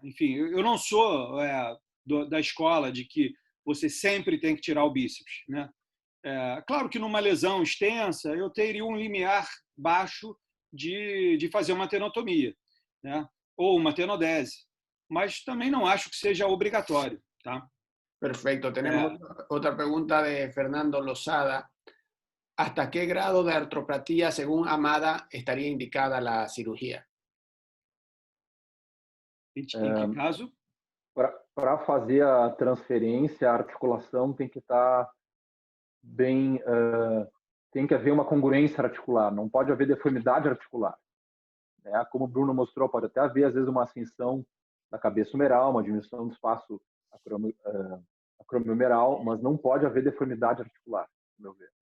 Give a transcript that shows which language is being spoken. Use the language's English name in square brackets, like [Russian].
[Portuguese] Enfim, eu não sou da escola de que você sempre tem que tirar o bíceps, né? Claro que numa lesão extensa eu teria um limiar baixo de fazer uma tenotomia, né? Ou uma tenodese, mas também não acho que seja obrigatório, tá? [Spanish] Perfecto. Tenemos otra pregunta de Fernando Lozada. ¿Hasta qué grado de artropatía, según Amada, estaría indicada la cirugía? [Portuguese] Em que caso? Para fazer a transferência, a articulação tem que estar bem... tem que haver uma congruência articular, não pode haver deformidade articular. Como o Bruno mostrou, pode até haver, às vezes, uma ascensão da cabeça humeral, uma diminuição do espaço acromiohumeral, mas não pode haver deformidade articular, no meu ver.